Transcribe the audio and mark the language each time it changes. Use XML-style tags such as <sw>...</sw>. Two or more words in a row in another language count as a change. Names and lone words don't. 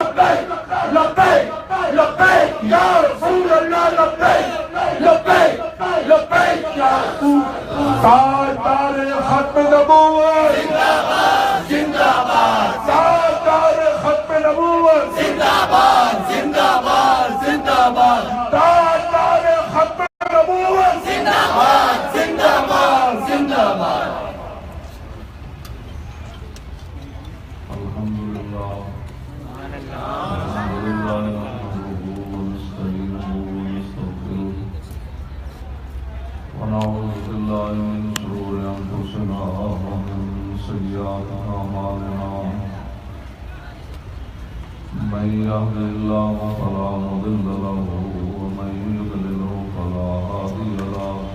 <ar>لبیک لبیک لبیک یا رسول اللہ لبیک لبیک لبیک یا رسول اللہ</ar> <ur>تاجدار ختم نبوت زندہ باد زندہ باد تاجدار ختم نبوت زندہ باد زندہ باد زندہ باد تاجدار ختم نبوت زندہ باد زندہ باد زندہ باد</ur> <ar>ونعوذ بالله من شرور أنفسنا ومن سيئات أعمالنا من يهد الله فلا مضل له ومن يضلل فلا هادي له</ar>